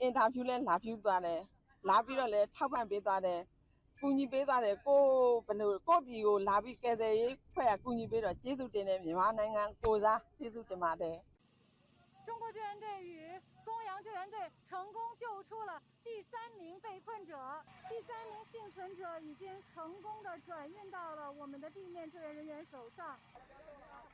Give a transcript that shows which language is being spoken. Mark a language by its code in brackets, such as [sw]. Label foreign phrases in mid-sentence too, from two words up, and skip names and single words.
[my] င်တာဗျူးလည်းလာပြုသွားတယ်လာပြီးတော့လည်းထောက်ပံ့ပေးသွားတယ်ကူညီပေးသွားတယ်ကိုဘယ်လိုကိုပြည်ကိုလာပြီးကယ်ဆယ်ရေးအဖွဲ့ကကူညီပေးတော့ကျေးဇူးတင်တယ်မြန်မာနိုင်ငံကိုစားကျေးဇူးတင်ပါတယ် [zh] 中国救援队与松阳救援队成功救出了第3名被困者，第3名幸存者已经成功的转运到了我们的地面救援人员手上。